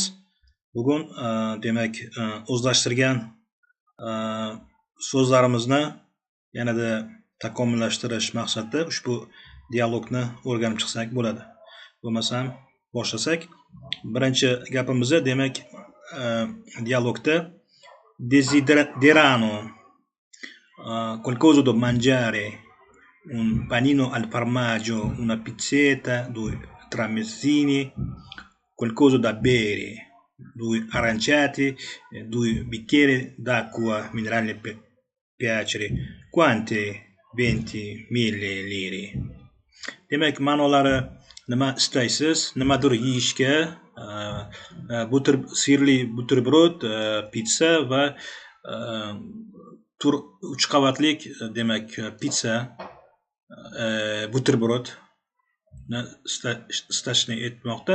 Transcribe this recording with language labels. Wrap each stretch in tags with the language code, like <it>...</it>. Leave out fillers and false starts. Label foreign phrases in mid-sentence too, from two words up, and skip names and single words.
<uz>Bugun demak o'zlashtirgan so'zlarimizni yanada takomillashtirish maqsadida ushbu dialogni o'rganib chiqsak bo'ladi. Bo'lmasam boshlasak. Birinchi gapimiz demak dialogda</uz> <it>desiderano qualcosa da mangiare, un panino al formaggio, una pizzetta, 2 tramezzini, qualcosa da bere, 2 aranciati, 2 bicchieri d'acqua minerale per piacere. Quanti? 20.000 lire.</it> <uz>Demak, ma'nolari nima istaysiz? Nimadir yeyishga, sirli buterbrod, pizza va 3 qavatlik demak pizza buterbrod istashni aytmoqda.</uz>